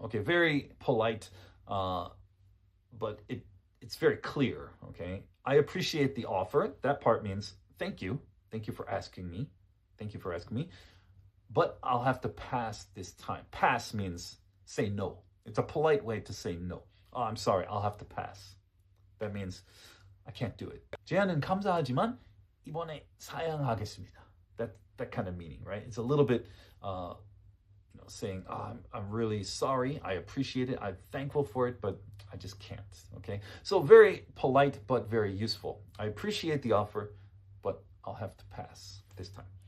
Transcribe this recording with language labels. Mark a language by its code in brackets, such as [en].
[en] Okay, very polite, but it's very clear, okay? I appreciate the offer. That part means thank you. Thank you for asking me. Thank you for asking me. But I'll have to pass this time. Pass means say no. It's a polite way to say no. Oh, I'm sorry, I'll have to pass. That means I can't do it. [ko] 제안은 감사하지만 이번에 사양하겠습니다. [en] That kind of meaning, right? It's a little bit, saying, I'm really sorry. I appreciate it. I'm thankful for it, but I just can't. Okay. So very polite, but very useful. I appreciate the offer, but I'll have to pass this time.